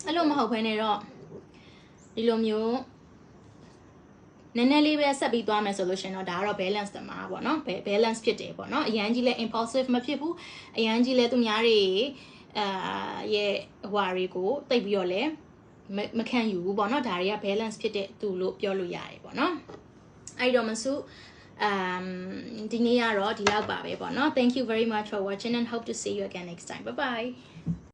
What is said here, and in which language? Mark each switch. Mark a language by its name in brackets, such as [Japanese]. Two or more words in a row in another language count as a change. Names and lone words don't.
[Burmese] အဲ့လိုမဟုတ်ဘဲနဲ့တော့ဒီလိုမျိုးနည်းနည်းလေးပဲဆက်ပြီးသွားမယ်ဆိုလို့ရှင်တော့ဒါကတော့ balance တမှာပေါ့နော် balance ဖြစ်တယ်ပေါ့နော်အရန်ကြီးလဲ impulsive မဖြစ်ဘူးအရန်ကြီးလဲသူများတွေရဲ့ဟွာတွေကိုတိတ်ပြီးတော့လဲမခံယူဘူးပေါ့နော်ဒါတွေက balance ဖြစ်တဲ့သူလို့ပြောလို့ရတယ်ပေါ့နော်အဲ့တော့မစုဒီနေ့ကတော့ဒီလောက်ပါပဲပေါ့နော် [English] thank you very much for watching and hope to see you again next time bye bye